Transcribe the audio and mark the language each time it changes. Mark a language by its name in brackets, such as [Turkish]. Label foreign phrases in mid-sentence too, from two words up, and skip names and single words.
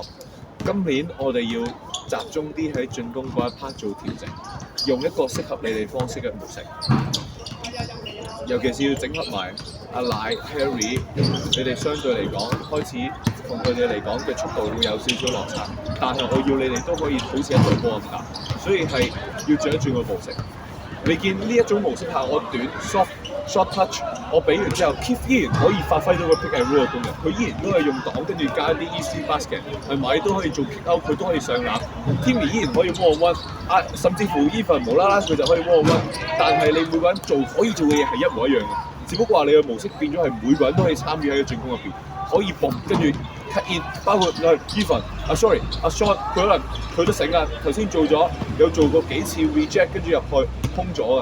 [Cantonese] 今年我哋要集中啲喺進攻嗰一 part 做調整，用一個適合你哋方式嘅模式，尤其是要整合埋阿奶 Harry， 你哋相對嚟講開始同佢哋嚟講嘅速度會有少少落差，但係我要你哋都可以好似一隊波咁打，所以係要轉一轉個模式。你見呢一種模式下，我短 [English] short touch， [Cantonese] 我俾完之後 Keith 依然可以發揮到個 [English] pick and roll [Cantonese] 嘅功能，佢依然都係用擋跟住加啲 [English] easy basket， [Cantonese] 係咪都可以做 [English] kick out， [Cantonese] 佢都可以上籃。Timmy 依然可以 [English] one on one， [Cantonese] 甚至乎 Even 無啦啦佢就可以 [English] one on one， [Cantonese] 但係你每個人可以做嘅嘢係一模一樣嘅，只不過話你嘅模式變咗係每個人都可以參與喺個進攻入邊，可以bomb跟住 [English] cut in， [Cantonese] 包括Even Sean 佢可能佢都醒啊，頭先有做過幾次 reject 跟住入去空咗啊。